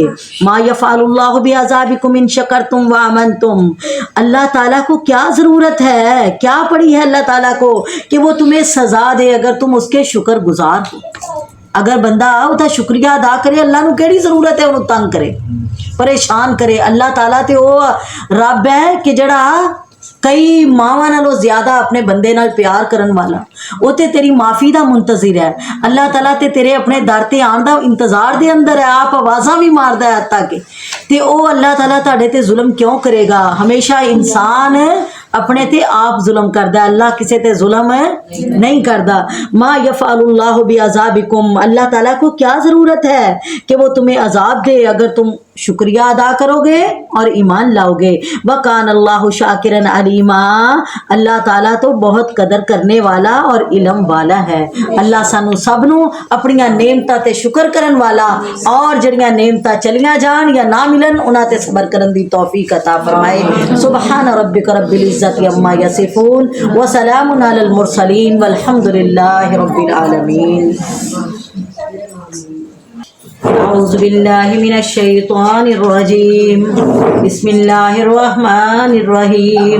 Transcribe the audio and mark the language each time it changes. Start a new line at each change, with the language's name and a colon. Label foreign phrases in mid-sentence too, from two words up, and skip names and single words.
Arabic: ما یفعل اللہ بعذابکم ان شکرتم وآمنتم،
Urdu: اللہ تعالیٰ کو کیا ضرورت ہے، کیا پڑی ہے اللہ تعالیٰ کو کہ وہ تمہیں سزا دے اگر تم اس کے شکر گزار ہو.
Punjabi: اگر بندہ ادا شکریہ ادا کرے، اللہ نو کیڑی ضرورت ہے انہوں تنگ کرے پریشان کرے. اللہ تعالیٰ تے وہ رب ہے کہ جڑا کئی ماواں نالوں زیادہ اپنے بندے نال پیار کرن والا، وہ تے تیری معافی دا منتظر ہے. اللہ تعالیٰ تے تیرے اپنے در تے آن دا انتظار دے اندر ہے، آپ آوازاں بھی ماردا ہے حتیٰ کہ تے او اللہ تعالیٰ تہاڈے تے ظلم کیوں کرے گا؟ ہمیشہ انسان اپنے تے آپ ظلم کردا ہے، اللہ کسے تے ظلم نہیں کردا.
Arabic: ما یفعل اللہ بعذابکم،
Urdu: اللہ تعالیٰ کو کیا ضرورت ہے کہ وہ تمہیں عذاب دے اگر تم شکریہ ادا کرو گے اور ایمان لاؤ گے.
Arabic: وکان اللہ شاکرا علیما،
Urdu: اللہ تعالیٰ تو بہت قدر کرنے والا اور علم والا ہے.
Punjabi: اللہ سانو سب نو اپنی نعمتاں تے شکر کرن والا، اور جڑیاں نعمتاں چلیاں جان یا نہ ملن انہاں تے صبر کرن دی توفیق عطا فرمائے.
Arabic: سبحان ربک رب العزت عما یصفون وسلام علی المرسلین والحمد للہ رب العالمین. اعوذ باللہ من الشیطان الرجیم. بسم اللہ الرحمن الرحیم.